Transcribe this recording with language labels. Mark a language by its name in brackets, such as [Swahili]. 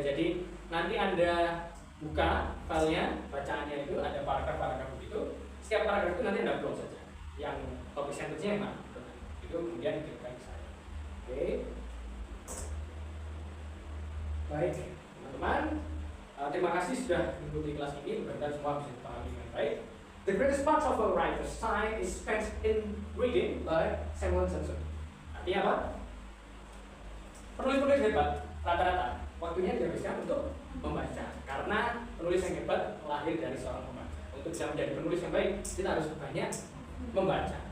[Indonesian] Jadi nanti Anda buka filenya, bacaannya itu ada paragraf-paragraf begitu. Setiap paragraf itu nanti Anda blok saja. Yang topic sentence-nya yang mana? Itu kemudian dikirimkan ke saya. Oke. Baik, teman-teman. Terima kasih sudah mengikuti kelas ini. Mudah-mudahan semua bisa dipahami dengan baik. [English] The greatest part of a writer's time is spent in reading by Samuel Johnson. [Indonesian] Artinya apa? Penulis-penulis hebat rata-rata waktunya dihabiskan untuk membaca, karena penulis yang hebat lahir dari seorang pembaca. Untuk bisa menjadi penulis yang baik, kita harus banyak membaca.